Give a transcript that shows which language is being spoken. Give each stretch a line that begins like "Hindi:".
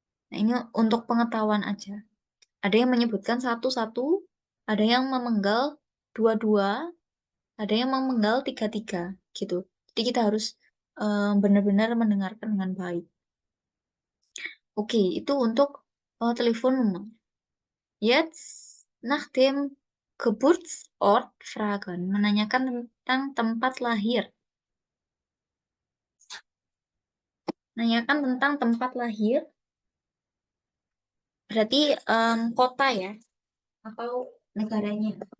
Indonesian: Nah, ini untuk pengetahuan aja. Ada yang menyebutkan satu-satu, ada yang memenggal dua-dua, ada yang memenggal tiga-tiga gitu. Jadi kita harus benar-benar mendengarkan dengan baik. Oke, itu untuk telepon nummer.
German: Jetzt nach dem Geburtsort fragen,
Indonesian: menanyakan tentang tempat lahir. Menanyakan tentang tempat lahir, berarti kota ya, atau negaranya.